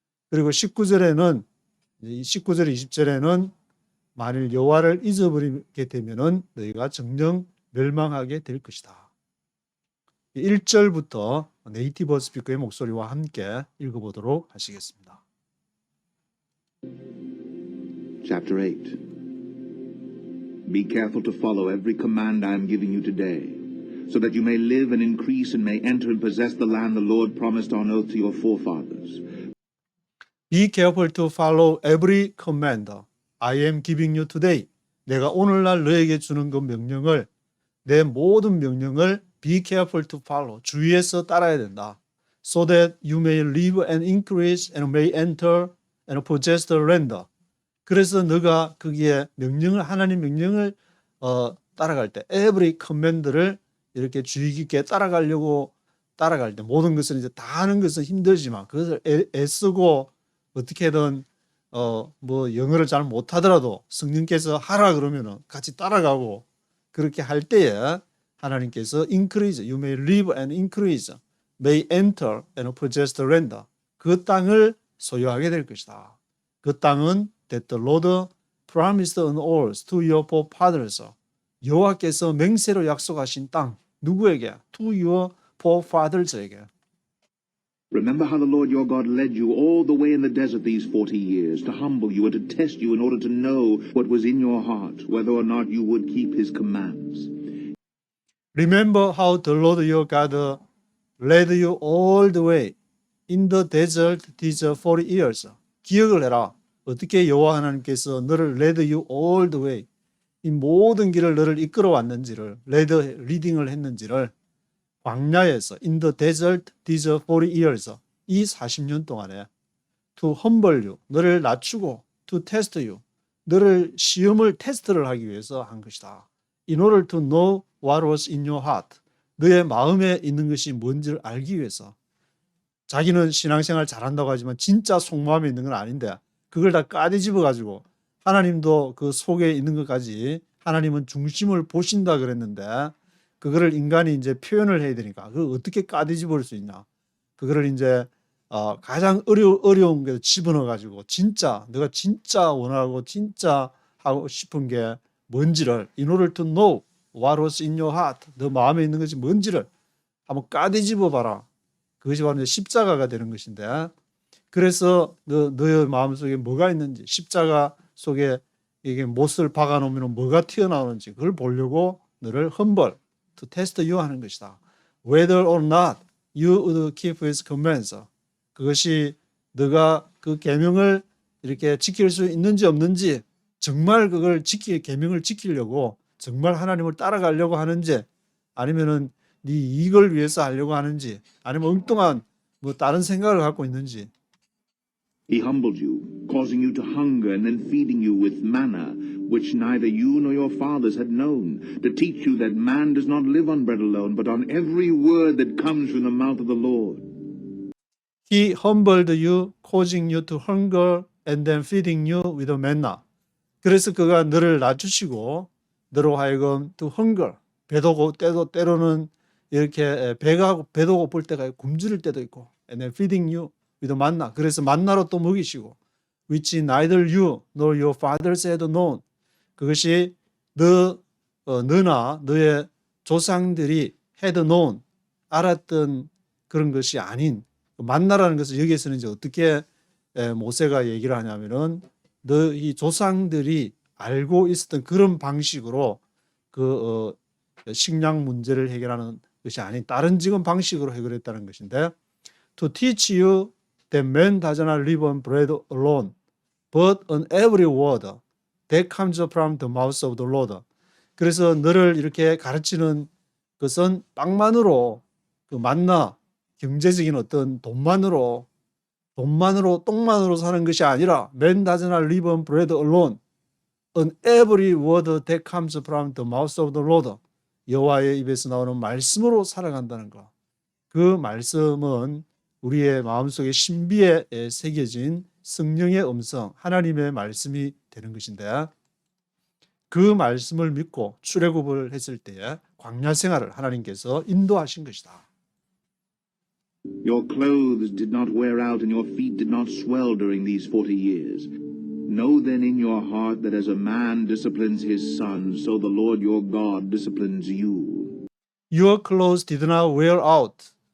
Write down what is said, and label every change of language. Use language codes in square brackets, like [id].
[ko] 그리고 19절에는 20절에는 만일 여호와를 잊어버리게 되면은 너희가 정녕 멸망하게 될 것이다. 1절부터 네이티브 스피커의 목소리와 함께 읽어보도록 하시겠습니다. [en] Chapter 8. Be careful to follow every command I am giving you today, so that you may live and increase and may enter and possess the land the Lord promised on oath to your forefathers. Be careful to follow every command I am giving you today. [ko] 내가 오늘날 너에게 주는 그 명령을, 내 모든 명령을 [en] be careful to follow. [ko] 주의해서 따라야 된다. [en] So that you may live and increase and may enter and possess the land. [ko] 그래서 너가 거기에 명령을, 하나님 명령을 따라갈 때 [en] every command [ko] 를 이렇게 주의 깊게 따라갈 때 모든 것을 이제 다 하는 것은 힘들지만 그것을 애쓰고 어떻게든 뭐 영어를 잘 못하더라도 성령께서 하라 그러면은 같이 따라가고 그렇게 할 때에 하나님께서 increase, [en] you may live and increase, may enter and possess the land. [ko] 그 땅을 소유하게 될 것이다. 그 땅은 [en] that the Lord promised on oath to your forefathers. [ko] 여호와께서 맹세로 약속하신 땅. 누구에게? [en] To your forefathers에게. Remember how the Lord your God led you all the way in the desert these 40 years, to humble you and to test you in order to know what was in your heart, whether or not you would keep his commands. Remember how the Lord your God led you all the way in the desert these 40 years. [ko] 기억을 해라. 어떻게 여호와 하나님께서 너를 [en] led you all the way, [ko] 이 모든 길을 너를 이끌어 왔는지를, 리딩을 했는지를 광야에서 [en] in the desert these 40 years, [ko] 이 40년 동안에 [en] to humble you, [ko] 너를 낮추고 [en] to test you, [ko] 너를 시험을 테스트를 하기 위해서 한 것이다. [en] In order to know what was in your heart, [ko] 너의 마음에 있는 것이 뭔지를 알기 위해서. 자기는 신앙생활 잘한다고 하지만 진짜 속마음에 있는 건 아닌데 그걸 다 까뒤집어 가지고 하나님도 그 속에 있는 것까지 하나님은 중심을 보신다 그랬는데 그거를 인간이 이제 표현을 해야 되니까 그걸 어떻게 까뒤집을 수 있냐. 그거를 이제 가장 어려운 게 집어넣어 가지고 진짜 내가 진짜 원하고 진짜 하고 싶은 게 뭔지를 [en] in order to know what was in your heart, [ko] 너 마음에 있는 것이 뭔지를 한번 까뒤집어 봐라. 그것이 바로 이제 십자가가 되는 것인데 그래서 너의 마음속에 뭐가 있는지 십자가 속에 이게 못을 박아놓으면 뭐가 튀어나오는지 그걸 보려고 너를 [en] humble, to test you [ko] 하는 것이다. [en] Whether or not you would keep his commands. [ko] 그것이 너가 그 계명을 이렇게 지킬 수 있는지 없는지 정말 그걸 계명을 지키려고 정말 하나님을 따라가려고 하는지 아니면은 네 이익을 위해서 하려고 하는지 아니면 엉뚱한 뭐 다른 생각을 갖고 있는지. [en] He humbled you, causing you to hunger and then feeding you with manna, which neither you nor your fathers had known, to teach you that man does not live on bread alone, but on every word that comes from the mouth of the Lord. He humbled you, causing you to hunger and then feeding you with manna. [ko] 그래서 그가 너를 낮추시고 너로 하여금 [en] to hunger, [ko] 배도 때로는 이렇게 배도 고플 때가 있고 굶주릴 때도 있고 [en] and then feeding you with manna. [ko] 그래서 만나로 또 먹이시고 [en] which neither you nor your fathers had known. [ko] 그것이 너나 너의 조상들이 [en] had known, [ko] 알았던 그런 것이 아닌 만나라는 것을 여기에서는 이제 어떻게 모세가 얘기를 하냐면은 너희 조상들이 알고 있었던 그런 방식으로 그 식량 문제를 해결하는 것이 아닌 다른 지금 방식으로 해결했다는 것인데, [en] to teach you that man does not live on bread alone, but on every word that comes from the mouth of the Lord. [ko] 그래서 너를 이렇게 가르치는 것은 빵만으로, 그 만나, 경제적인 어떤 돈만으로 똥만으로 사는 것이 아니라 [en] man does not live on bread alone, on every word that comes from the mouth of the Lord. [ko] 여호와의 입에서 나오는 말씀으로 살아간다는 것. 그 말씀은 우리의 마음속에 신비에 새겨진 성령의 음성, 하나님의 말씀이 되는 것인데, 그 말씀을 믿고 출애굽을 했을 때에 광야 생활을 하나님께서 인도하신 것이다. [en] Your clothes did not wear out and your feet did not swell during these 40 years. Know then in your heart that as a man disciplines his son, so the Lord your God disciplines you. Your clothes did not wear out.